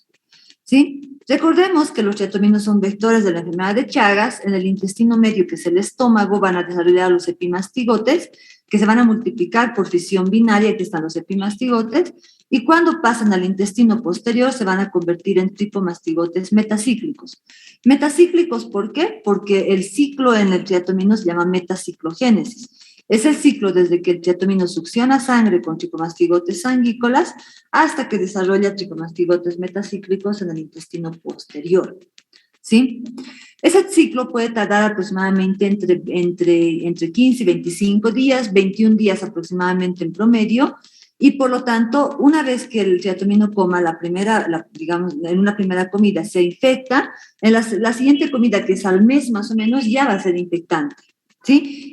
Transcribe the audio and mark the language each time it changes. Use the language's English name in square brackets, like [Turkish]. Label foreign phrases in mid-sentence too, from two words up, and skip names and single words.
[Spanish] ¿Sí? Recordemos que los triatominos son vectores de la enfermedad de Chagas. En el intestino medio, que es el estómago, van a desarrollar los epimastigotes, que se van a multiplicar por fisión binaria, que están los epimastigotes, y cuando pasan al intestino posterior se van a convertir en tripomastigotes metacíclicos. Metacíclicos, ¿por qué? Porque el ciclo en el triatomino se llama metaciclogénesis. Es el ciclo desde que el triatomino succiona sangre con tripomastigotes sanguícolas hasta que desarrolla tripomastigotes metacíclicos en el intestino posterior, ¿sí? Ese ciclo puede tardar aproximadamente entre 15 y 25 días, 21 días aproximadamente en promedio, y por lo tanto, una vez que el triatomino coma digamos, en una primera comida se infecta, en la siguiente comida, que es al mes más o menos, ya va a ser infectante, ¿sí?